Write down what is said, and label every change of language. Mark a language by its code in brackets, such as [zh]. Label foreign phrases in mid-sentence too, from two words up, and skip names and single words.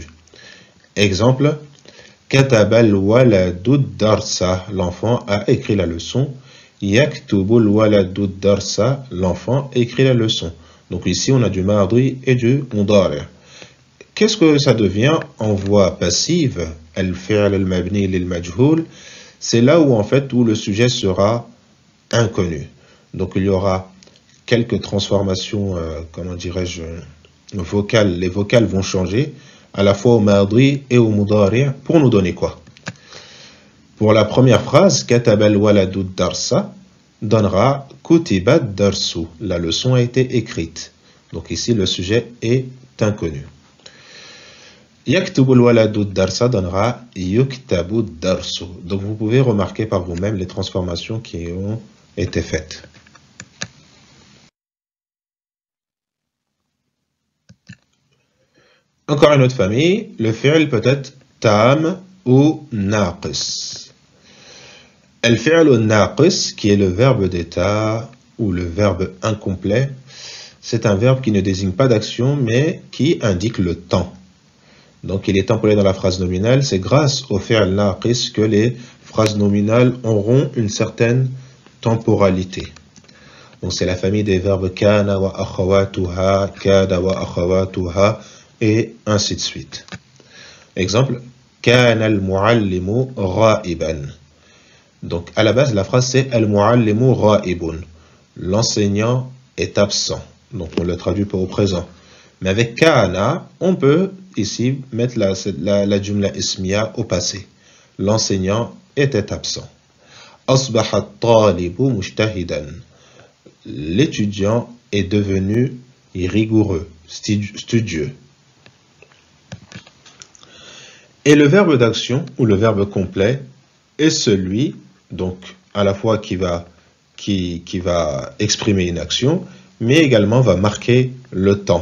[fr] Exemple, [ar] كتب الولد درسا, [fr] l'enfant a écrit la leçon. [ar] يكتب الولد درسا, [fr] l'enfant écrit la leçon. Donc ici on a du mardi et du mudari'. Qu'est-ce que ça devient en voix passive? [ar] الفعل المبني للمجهول, [fr] c'est là où en fait où le sujet sera inconnu. Donc il y aura quelques transformations, comment dirais-je, vocales. Les vocales vont changer à la fois au madi et au mudari pour nous donner quoi? Pour la première phrase, [ar] كتب الولد درسا donnera كتب درس. [fr] La leçon a été écrite. Donc ici, le sujet est inconnu. [ar] يكتب الولد درسا donnera يكتب درس. [fr] Donc vous pouvez remarquer par vous-même les transformations qui ont été faites. Encore une autre famille, le fi'l peut être tam ou naqis. [ar] الفعل ناقص, [fr] qui est le verbe d'état ou le verbe incomplet, c'est un verbe qui ne désigne pas d'action, mais qui indique le temps. Donc il est employé dans la phrase nominale. C'est grâce au [ar] فعل ناقص [fr] que les phrases nominales auront une certaine temporalité. Donc c'est la famille des verbes [ar] كان وأخواتها, كاد وأخواتها, [fr] et ainsi de suite. Exemple, [ar] كان المعلم رائبا. [fr] Donc à la base la phrase c'est [ar] المعلم رائب. [fr] L'enseignant est absent. Donc on le traduit pas au présent. Mais avec kana, on peut ici mettre la [ar] جملة اسمية [fr] au passé. L'enseignant était absent. [ar] أصبح الطالب مجتهدا. [fr] L'étudiant est devenu rigoureux, studieux. Et le verbe d'action ou le verbe complet est celui, donc à la fois qui va exprimer une action, mais également va marquer le temps.